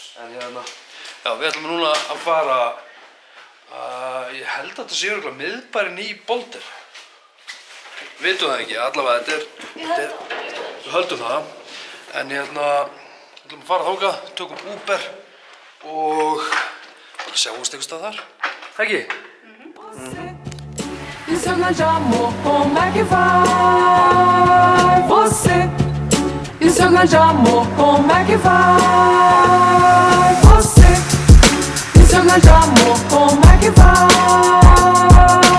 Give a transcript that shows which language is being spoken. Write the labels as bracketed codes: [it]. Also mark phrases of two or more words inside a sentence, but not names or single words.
[is] En hérna, já, við ætlum núna að fara, ég held að þetta sé örugglega miðbærinn í Boulder. Vitum það ekki, allavega, við höldum það. En hérna, við ætlum að fara þangað, tökum Uber og bara sjáumst einhvers stað þar. Ekki? [pt] E seu grande amor, como é que vai? Você e seu grande amor, como é que vai? Você e seu grande amor, como é que vai?